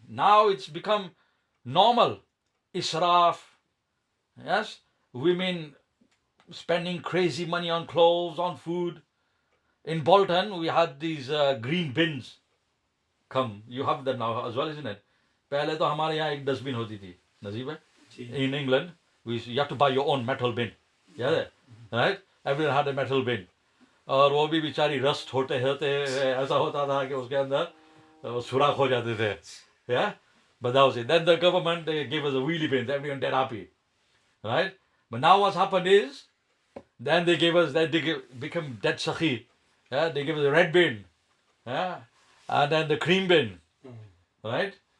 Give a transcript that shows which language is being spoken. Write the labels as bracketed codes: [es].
[en] Now it's become normal. Israf. Yes? Women spending crazy money on clothes, on food. In Bolton, we had these green bins come. You have them now as well, isn't it? [hi] पहले तो हमारे यहाँ एक dustbin होती थी, नजीब है? [en] In England, you have to buy your own metal bin. Yeah, right? Everyone had a metal bin. [hi] और वो भी बेचारी रस्ट होते होते ऐसा होता था कि उसके अंदर सुराख हो जाते थे. [en] Yeah, but that was it. Then the government, they gave us a wheelie bin, everyone dead happy, right? But now what's happened is, then they gave us, then they become dead sakhi. Yeah, they gave us a red bin, yeah, and then the cream bin, right?